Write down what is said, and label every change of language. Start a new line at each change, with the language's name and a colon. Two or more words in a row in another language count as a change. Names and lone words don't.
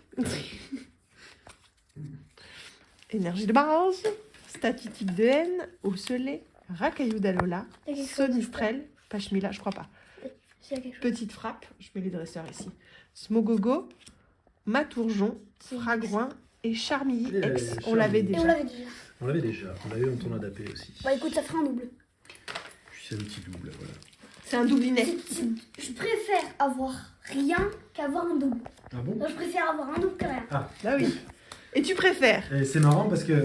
French: Énergie de base, statistique de haine, osselet, racaillou d'Alola, T'as quelque chose sonistrel, pachmila, je crois pas. S'il y a quelque chose. Petite frappe, je mets les dresseurs ici. Smogogo, matourgeon, C'est fragouin et charmilly Et ex. On Charmilly. l'avait Et on déjà. l'avait déjà. On l'avait déjà. On l'a eu en tournoi d'AP aussi. Bah écoute, ça fera un double. Puis c'est un petit double, voilà. C'est un doublinet. Je préfère avoir rien qu'avoir un double. Ah bon? Non, je préfère avoir un double que rien. Ah oui. Et tu préfères Et c'est marrant parce que...